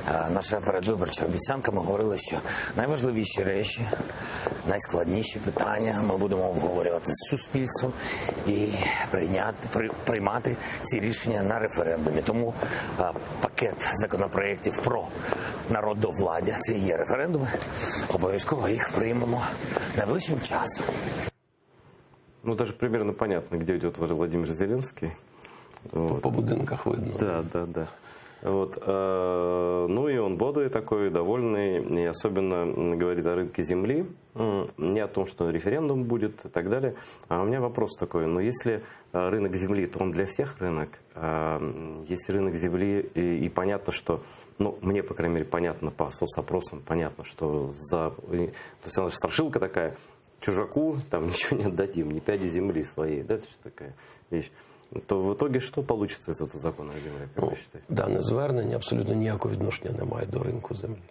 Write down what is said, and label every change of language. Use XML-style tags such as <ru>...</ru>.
<uk>Наша передвиборча обіцянка, ми говорили, що найважливіші речі, найскладніші питання ми будемо обговорювати з суспільством і приймати ці рішення на референдумі. Тому пакет законопроєктів про народовладдя, це і є референдуми, обов'язково їх приймемо найближчим часом.</uk> <ru>Ну, даже примерно понятно, где идет Владимир Зеленский.</ru> <uk>Вот. По будинках видно.</uk> <ru>Да. Вот, ну и он бодрый такой, довольный, и особенно говорит о рынке земли, не о том, что референдум будет и так далее. А у меня вопрос такой, ну если рынок земли, то он для всех рынок. Если рынок земли, и понятно, что, ну мне, по крайней мере, понятно по соцопросам, понятно, что то есть она же страшилка такая, чужаку там ничего не отдадим, ни пяди земли своей, да, это же такая вещь. То в итоге</ru> <uk>що получится з цього закону о землі, як ви вважаєте? Дане звернення абсолютно ніякого відношення не має до ринку землі.</uk>